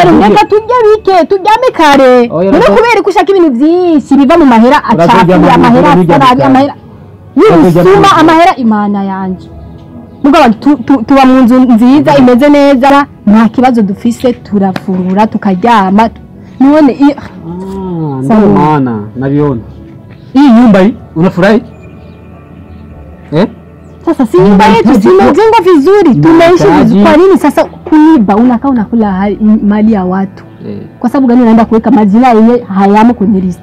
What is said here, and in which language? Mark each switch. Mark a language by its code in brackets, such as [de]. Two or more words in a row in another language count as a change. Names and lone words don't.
[rn] reka turyame kare no kubera ko ushaka ibintu byinshi biva mu mahera acafuye amahera asarabi amahera yisuma amahera imana yanje mugabo tuba mu nzu nziza imeze neza nta kibazo dufise turafungura tukaryama none [sw] ndio maana naviona hii nyumba hii unafurahi sasa si nyumba yetu tumejenga vizuri tumeishi vizuri kwa nini sasa kuiba unakaa unakula mali ya watu kwa sababu gani unaenda kuweka majina yenyewe hayamo kwenye list